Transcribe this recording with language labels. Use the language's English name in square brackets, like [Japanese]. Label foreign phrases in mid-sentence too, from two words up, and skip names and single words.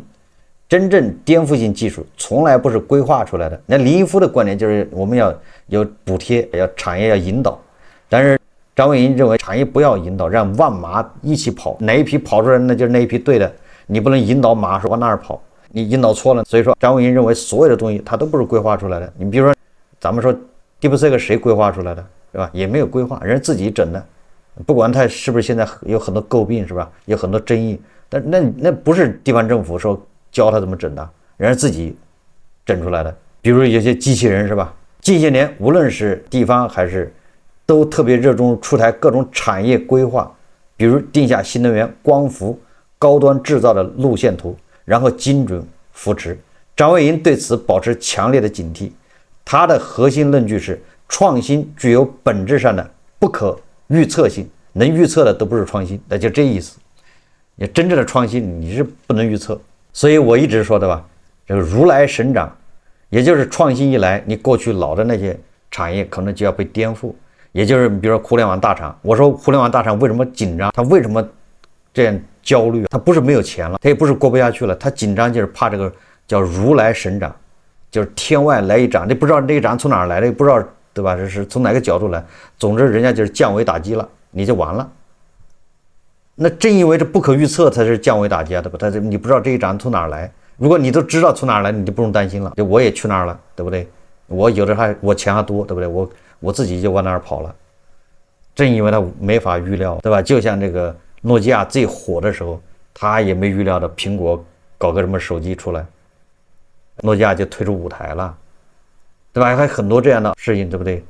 [Chinese] 真正顛覆性技術從來不是規劃出來的。那林毅夫的觀點就是我們要有補貼，要產業要引導。但是張文宏認為產業不要引導，讓萬馬一起跑，哪一匹跑出來那就是那一匹對的，你不能引導馬說往哪兒跑，你引導錯了。所以說張文宏認為所有的東西它都不是規劃出來的。你比如說咱們說 DeepSeek 誰規劃出來的，是吧？也没有規劃，人自己整的。不管他是不是现在有很多诟病，是吧？有很多爭議，但那不是地方政府說教他怎麼整的，人家自己整出來的。比如有些机器人，是吧？近些年無論是地方还是都特別熱衷出台各種產業規劃，比如定下新能源、光伏、高端制造的路線圖，然後精準扶持。張文宏對此保持強烈的警惕。他的核心論據是，創新具有本質上的不可預測性，能預測的都不是創新，那就這意思。你真正的創新你是不能預測。所以我一直說的吧，這個如來神掌，也就是創新一來，你過去老的那些產業可能就要被顛覆。也就是比如說互聯網大廠，我說互聯網大廠為什麼緊張，他為什麼這樣焦慮？他不是沒有錢了，他也不是過不下去了，他緊張就是怕这個叫如來神掌，就是天外來一掌，你不知道這一掌從哪兒來的，也不知道，對吧？這是從哪個角度來，總之人家就是降維打擊了，你就完了。那正因为这不可預測才是降維打擊啊，對吧？你不知道這一掌從哪兒來，如果你都知道從哪兒來，你就不用擔心了。就我也去那兒了，對不對？我有的我錢還多，對不對？我自己就往那兒跑了。正因為他沒法預料，對吧？就像這個諾基亞最火的時候，他也沒預料到蘋果搞個什麼手機出來，諾基亞就退出舞台了，對吧？還很多這樣的事情，對不對？